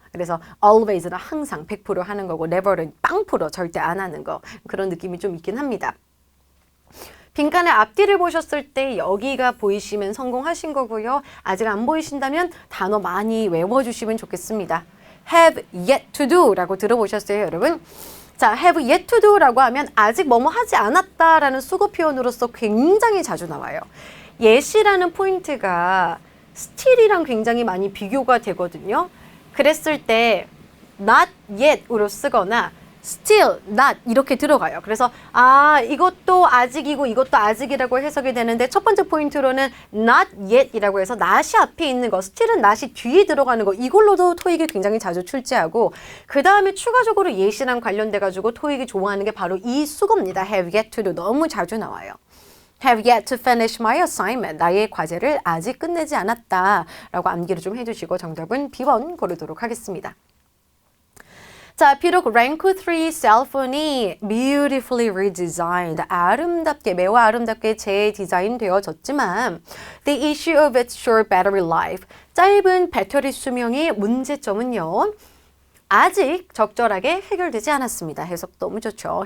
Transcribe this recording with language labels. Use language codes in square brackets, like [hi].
[ko] 그래서 always는 항상 100% 하는 거고 never는 0% 절대 안 하는 거. 그런 느낌이 좀 있긴 합니다. 빈칸의 앞뒤를 보셨을 때 여기가 보이시면 성공하신 거고요. 아직 안 보이신다면 단어 많이 외워주시면 좋겠습니다. [en] have yet to do [ko] 라고 들어보셨어요, 여러분? 자, [en] have yet to do [ko] 라고 하면 아직 뭐뭐 하지 않았다 라는 수거 표현으로서 굉장히 자주 나와요. yet이라는 포인트가 still이랑 굉장히 많이 비교가 되거든요. 그랬을 때 not yet으로 쓰거나 still, not 이렇게 들어가요. 그래서 이것도 아직이고 이것도 아직이라고 해석이 되는데 첫 번째 포인트로는 not yet이라고 해서 not이 앞에 있는 거, still은 not이 뒤에 들어가는 거 이걸로도 토익이 굉장히 자주 출제하고 그 다음에 추가적으로 yet이랑 관련돼 가지고 토익이 좋아하는 게 바로 이 수거입니다. [en] have yet to [ko] 도 너무 자주 나와요. [en] have yet to finish my assignment. [ko] 나의 과제를 아직 끝내지 않았다 라고 암기를 좀 해주시고 정답은 B번 고르도록 하겠습니다. 자, 비록 랭크 3 셀폰이 [en] beautifully redesigned, [ko] 아름답게, 매우 아름답게 재디자인 되어졌지만 [en] the issue of its short battery life, [ko] 짧은 배터리 수명의 문제점은요, 아직 적절하게 해결되지 않았습니다. 해석 너무 좋죠.